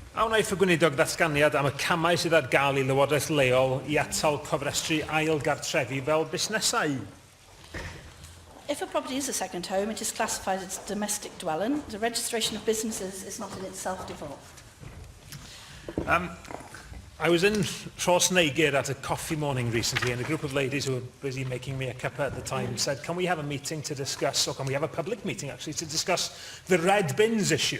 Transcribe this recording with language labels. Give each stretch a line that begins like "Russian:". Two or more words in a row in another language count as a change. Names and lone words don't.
Welsh: A wna i ffygwynidog ddatganiad am y camau sydd ar gael i Lywodraeth leol I atal cofrestru ail gartrefi fel busnesau.
English: If a property is a second home, it is classified as a domestic dwelling. The registration of businesses is not in itself devolved. I was in Rhosneigr at a coffee morning recently, and a group of ladies who were busy making me a cuppa at the time said, can we have a meeting to discuss, or can we have a public meeting actually, to discuss the red bins issue?